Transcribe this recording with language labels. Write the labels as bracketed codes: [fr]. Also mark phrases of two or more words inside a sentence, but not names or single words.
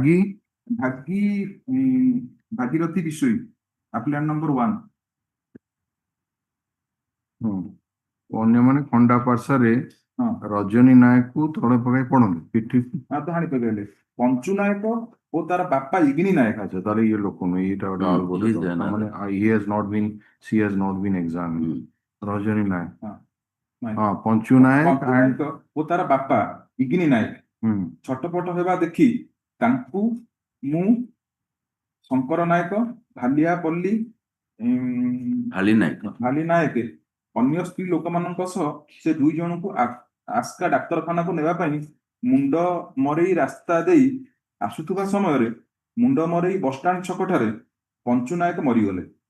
[or] ଭାଗୀରଥୀ ବିଷୋଇ [en] appellant number [or] 1। ଅନ୍ୟମାନେ ଖଣ୍ଡା ପାର୍ଶ୍ଵରେ ରଜନୀ ନାୟକକୁ ତଳେ ପକାଇ ପଡନ୍ତି ପିଠିକୁ ହାଣି ପକାଇଲେ। ପଞ୍ଚୁ ନାୟକ ଓ ତାର ବାପା ଇଗ୍ନି ନାୟକ। ଆଚ୍ଛା ତାହେଲେ ଇଏ ଲୋକ ନୁହେଁ, ଏଇଟା ଗୋଟେ ଆଉ ଗୋଟେ ଲୋକ। [en] ମାନେ he has not been examined. [or] ରଜନୀ ନାୟକ ହଁ ପଞ୍ଚୁ ନାୟକ ଓ ତାର ବାପା ଇଗ୍ନି ନାୟକ ଛଟପଟ ହେବା ଦେଖି ତାଙ୍କୁ ମୁଁ, ଶଙ୍କର ନାୟକ, ଭାଲିଆପଲ୍ଲୀ ଭାଲି ନାୟକ ଅନ୍ୟ ସ୍ତ୍ରୀ ଲୋକମାନଙ୍କ ସହ ସେ 2 ଜଣଙ୍କୁ ଆସ୍କା ଡାକ୍ତରଖାନାକୁ ନେବା ପାଇଁ ମୁଣ୍ଡ ମରେଇ ରାସ୍ତା ଦେଇ ଆସୁଥିବା ସମୟରେ ମୁଣ୍ଡ ମରେଇ ବସଷ୍ଟାଣ୍ଡ ଛକଠାରେ ପଞ୍ଚୁ ନାୟକ ମରିଗଲେ।